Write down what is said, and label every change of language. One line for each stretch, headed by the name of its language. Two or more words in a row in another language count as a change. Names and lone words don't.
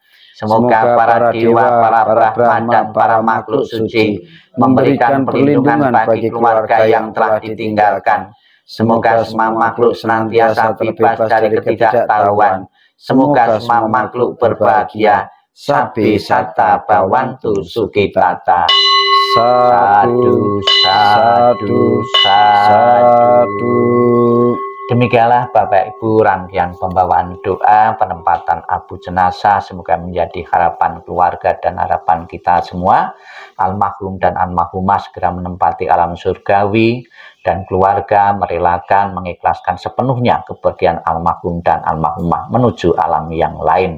Indonesian: Semoga para dewa, para Brahma, dan para makhluk suci memberikan perlindungan bagi keluarga yang telah ditinggalkan. Semoga semua makhluk senantiasa bebas dari ketidaktahuan. Semoga semua makhluk berbahagia.
Pali: Sabbi satta bhavantu sukhitata. Sadu, sadu, sadu.
Indonesian: Demikianlah Bapak Ibu rangkaian pembawaan doa penempatan abu jenazah, semoga menjadi harapan keluarga dan harapan kita semua. Almarhum dan almarhumah segera menempati alam surgawi, dan keluarga merelakan mengikhlaskan sepenuhnya kebahagiaan almarhum dan almarhumah menuju alam yang lain.